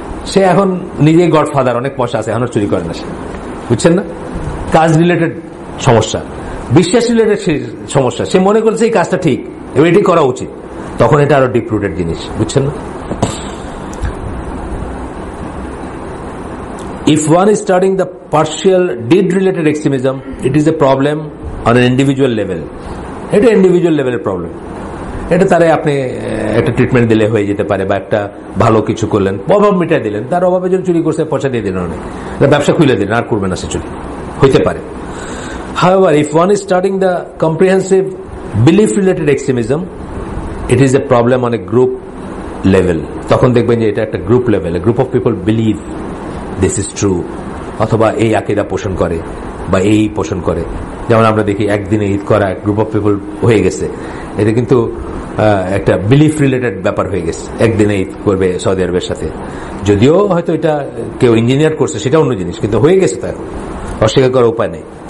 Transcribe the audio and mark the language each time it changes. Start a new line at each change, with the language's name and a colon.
Bangla: সে এখন নিজেই গডফাদার, অনেক পয়সা আছে, এখন চুরি করে না সে, বুঝছেন না? কাজ রিলেটেড সমস্যা, বিশ্বাস রিলেটেড সমস্যা, সে মনে করছে এই কাজটা ঠিক, এবার এটি করা উচিত, তখন এটা আরো ডিপ রুটেড জিনিস, বুঝছেন না?
English: If one is studying the partial deed-related extremism, it is a problem on an individual level.
Bangla: এটা ইন্ডিভিজুয়াল লেভেলের প্রবলেম। এটা তারা আপনি একটা ট্রিটমেন্ট দিলে হয়ে যেতে পারে, বা একটা ভালো কিছু করলেন, অভাব মিটাই দিলেন, তার অভাবে যখন চুরি করছে পয়সা দিয়ে দিলেন, অনেক ব্যবসা খুলে দিলেন, আর করবে না সে চুরি, হইতে পারে।
English: However, if one is studying the comprehensive belief-related extremism, it is a problem on a group level.
Bangla: তখন দেখবেন যে এটা একটা group level,
English: group of people believe this is true,
Bangla: অথবা এই আকীদা পোষণ করে বা এই পোষণ করে। যেমন আমরা দেখি একদিনে ঈদ করা গ্রুপ অফ পিপল হয়ে গেছে, এটা কিন্তু একটা বিলিফ রিলেটেড ব্যাপার হয়ে গেছে। একদিনে ঈদ করবে সৌদি আরবের সাথে, যদিও হয়তো এটা কেউ ইঞ্জিনিয়ার করছে, সেটা অন্য জিনিস, কিন্তু হয়ে গেছে, তা অস্বীকার করার উপায় নেই।